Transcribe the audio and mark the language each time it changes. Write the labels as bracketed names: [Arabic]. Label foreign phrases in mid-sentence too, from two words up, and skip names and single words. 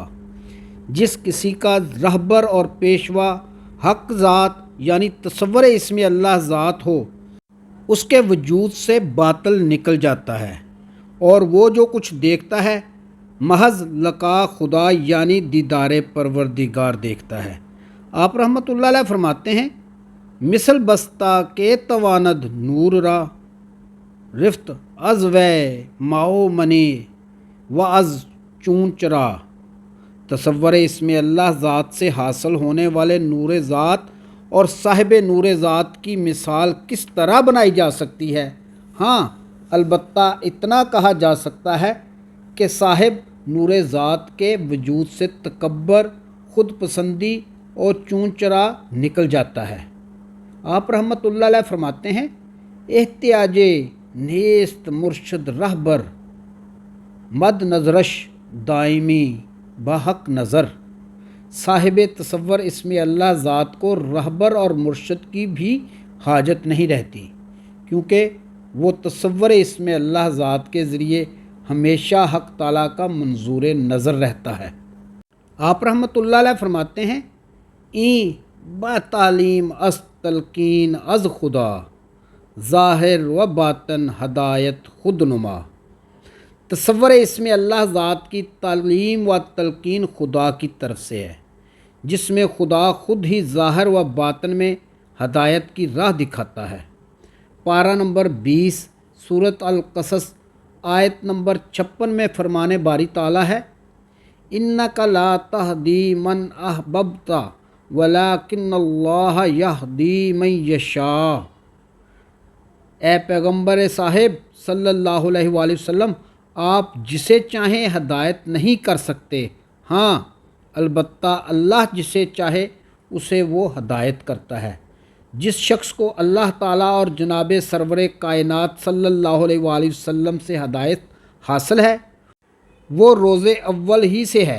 [Urdu] جس کسی کا رہبر اور پیشوا حق ذات یعنی تصور اسم اللہ ذات ہو، اس کے وجود سے باطل نکل جاتا ہے اور وہ جو کچھ دیکھتا ہے محض لقا خدا یعنی دیدار پروردگار دیکھتا ہے. آپ رحمۃ اللہ علیہ فرماتے ہیں, [Persian] مثل بستہ کے تواند نور را رفت از وے ماؤ منی و از چون چرا۔ [Urdu] تصور اسم اللہ ذات سے حاصل ہونے والے نور ذات اور صاحب نور ذات کی مثال کس طرح بنائی جا سکتی ہے؟ ہاں، البتہ اتنا کہا جا سکتا ہے کہ صاحب نور ذات کے وجود سے تکبر، خود پسندی اور چون چرا نکل جاتا ہے۔ آپ رحمۃ اللہ علیہ فرماتے ہیں، [Persian] احتیاج نیست مرشد رہبر، مد نظرش دائمی بحق نظر۔ [Urdu] صاحب تصور اسم اللہ ذات کو رہبر اور مرشد کی بھی حاجت نہیں رہتی، کیونکہ وہ تصور اسم اللہ ذات کے ذریعے ہمیشہ حق تعالیٰ کا منظور نظر رہتا ہے۔ آپ رحمۃ اللہ علیہ فرماتے ہیں، [Persian] این با تعلیم از تلقین از خدا، ظاہر و باطن ہدایت خود نما۔ [Urdu] تصور اسم اللہ ذات کی تعلیم و تلقین خدا کی طرف سے ہے، جس میں خدا خود ہی ظاہر و باطن میں ہدایت کی راہ دکھاتا ہے۔ پارہ نمبر 20 سورۃ القصص آیت نمبر 56 میں فرمان باری تعالیٰ ہے، [Arabic] اِنَّکَ لَا تَہْدِی مَنْ أَحْبَبْتَ وَلَٰكِنَّ اللَّهَ يَہْدِی مَن یَشَاءُ۔ [Urdu] اے پیغمبر صاحب صلی اللہ علیہ وآلہ وسلم، آپ جسے چاہیں ہدایت نہیں کر سکتے، ہاں البتہ اللہ جسے چاہے اسے وہ ہدایت کرتا ہے۔ جس شخص کو اللہ تعالیٰ اور جناب سرور کائنات صلی اللہ علیہ وآلہ وسلم سے ہدایت حاصل ہے، وہ روز اول ہی سے ہے۔